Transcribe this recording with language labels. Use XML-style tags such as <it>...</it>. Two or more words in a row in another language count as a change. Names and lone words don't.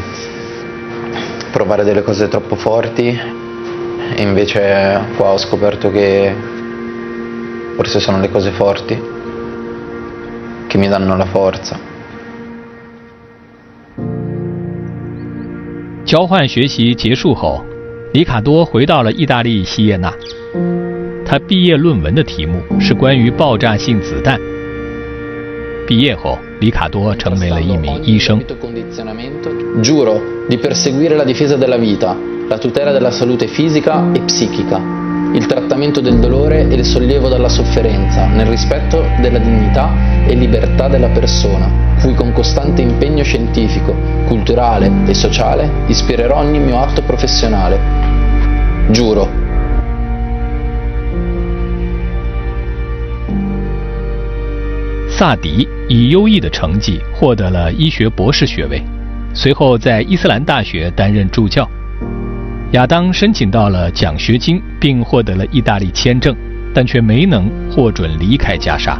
<it>provare delle cose troppo forti, e invece qua ho scoperto che forse sono le cose forti che mi danno la forza.</it> <zh>交换学习结束后，里卡多回到了意大利锡耶纳。他毕业论文的题目是关于爆炸性子弹。毕业后，里卡多成为了一名医生。</zh> <it>Giuro di perseguire la difesa della vita, la tutela della salute fisica e psichica, il trattamento del dolore e il sollievo dalla sofferenza, nel rispetto della dignità e libertà della persona, cui con costante impegno scientifico, culturale e sociale ispirerò ogni mio atto professionale. Giuro.</it> <zh>萨迪以优异的成绩获得了医学博士学位，随后在伊斯兰大学担任助教。亚当申请到了奖学金，并获得了意大利签证，但却没能获准离开加沙。</zh>